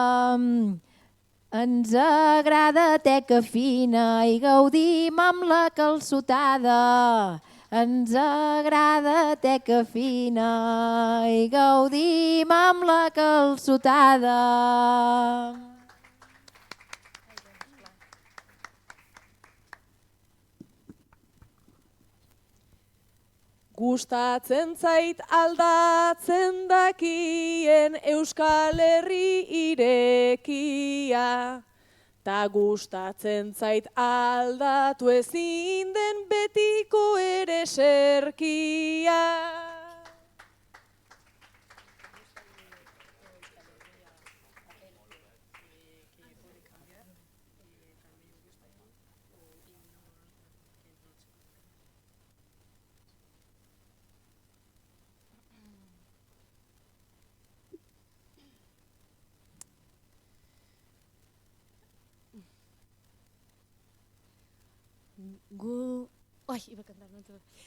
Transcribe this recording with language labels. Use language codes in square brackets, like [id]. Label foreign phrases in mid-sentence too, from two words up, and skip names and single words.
[ca] Ens agrada teca fina i gaudim amb la calçotada. Ens agrada teca fina i gaudim amb la calçotada. [eu] Gustatzen zait aldatzen dakien Euskal Herri irekia. Ta gustatzen zait aldatu ezin den betiko ere serkia. [gl] Iba a cantar, non te...